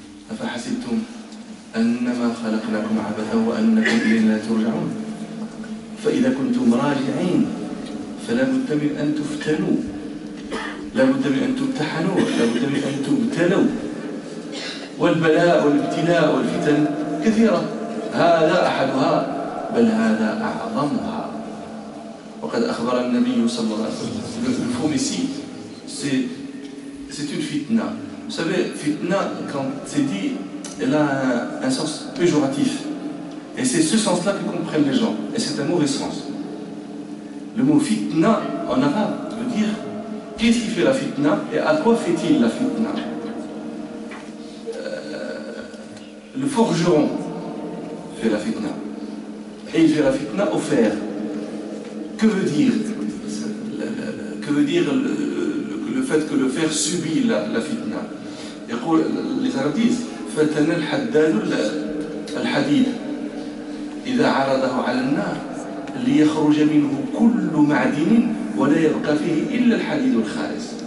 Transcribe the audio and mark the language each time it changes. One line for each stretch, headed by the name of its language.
Arabic: أفحسبتم أنما خلقناكم عبثا وأنكم إلينا لا ترجعون؟ فإذا كنتم راجعين فلا بد من أن تفتنوا، لا بد من أن تمتحنوا، لا بد من أن تبتلوا، والبلاء والابتلاء والفتن كثيرة، هذا أحدها بل هذا أعظمها. وقد أخبر النبي صلى الله عليه وسلم الفوميسي
French: c'est une fitna. Vous savez, fitna, quand c'est dit, elle a un sens péjoratif. Et c'est ce sens-là que comprennent les gens. Et c'est un mauvais sens. Le mot fitna, en arabe, veut dire qu'est-ce qui fait la fitna et à quoi fait-il la fitna. Le forgeron fait la fitna. Et il fait la fitna au fer. Que veut dire le fait que le fer subit la fitna. Les Arabes disent
Arabic: فتن الحداد الحديد إذا عرضه على النار ليخرج منه كل معدن ولا يبقى فيه إلا الحديد الخالص.